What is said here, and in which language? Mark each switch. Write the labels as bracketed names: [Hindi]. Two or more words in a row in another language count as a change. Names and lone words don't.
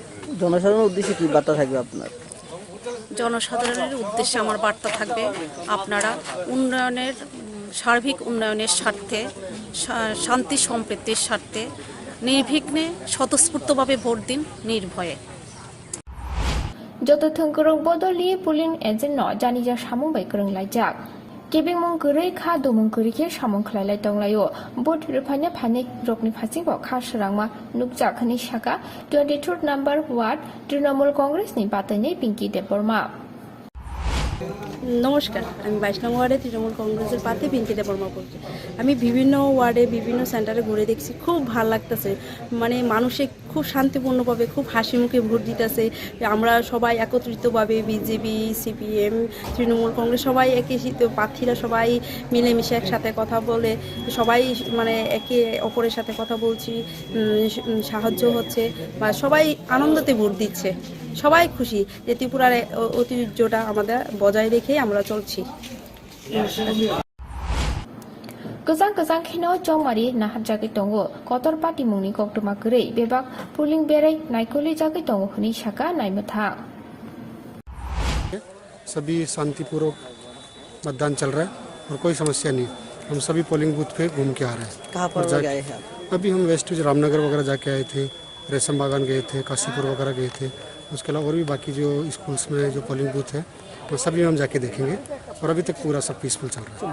[Bangla] জনসাধারণের উদ্দেশ্যে কি বার্তা থাকবে আপনার জনসাধারণের উদ্দেশ্যে আমার বার্তা থাকবে আপনারা উন্নয়নের সার্বিক উন্নয়নের স্বার্থে শান্তি সম্প্রীতির স্বার্থে নির্বিঘ্নে স্বতঃস্ফূর্তভাবে ভোট দিন নির্ভয়ে [Kok Borok] Joto thongkrong bodoli pulin ejen no janija samung bai krong laijak kebeng mung gurei kha domung gurei ke samung khlailai tonglayo bot rupanya phane rokni phasing bo kha srangma nukjak khani shaka 23rd [English] number ward [Kok Borok] Trinamool Congress ni batani Pinky Deborma [Bangla] নমস্কার আমি 22 নং ওয়ার্ডে তৃণমূল কংগ্রেসের প্রার্থী পিঙ্কি দেববর্মা বলছি আমি বিভিন্ন ওয়ার্ডে বিভিন্ন সেন্টারে ঘুরে দেখছি খুব ভালো লাগতেছে মানে মানুষে খুব শান্তিপূর্ণভাবে খুব হাসি মুখে ভোট দিতেছে আমরা সবাই একত্রিতভাবে বিজেপি সিপিএম তৃণমূল কংগ্রেস সবাই একই প্রার্থীরা সবাই মিলেমিশে একসাথে কথা বলে সবাই মানে একে অপরের সাথে কথা বলছি সাহায্য হচ্ছে বা সবাই আনন্দতে ভোট দিচ্ছে সবাই খুশি যে ত্রিপুরার ঐতিহ্যটা আমাদের বজায় রেখে আমরা চলছি [Kok Borok] Kazang khino chongmari na hatjagai tongo kotor party mungni koktuma grei bebak polling berai naikoli jagai tongo khni shaka naimutha [Hindi] सभी शांतिपूर्वक मतदान चल रहा है और कोई समस्या नहीं हम सभी [English] polling booth [Hindi] पे घूम के आ रहे हैं कहाँ पर गए हैं अभी हम वेस्ट रामनगर वगैरह जाके आए थे रेशम बागान गए थे काशीपुर वगैरह गए थे उसके अलावा और भी बाकी जो स्कूल्स में जो [English] polling booth [Hindi] है वो सभी हम जाके देखेंगे और अभी तक पूरा सब पीसफुल चल रहा है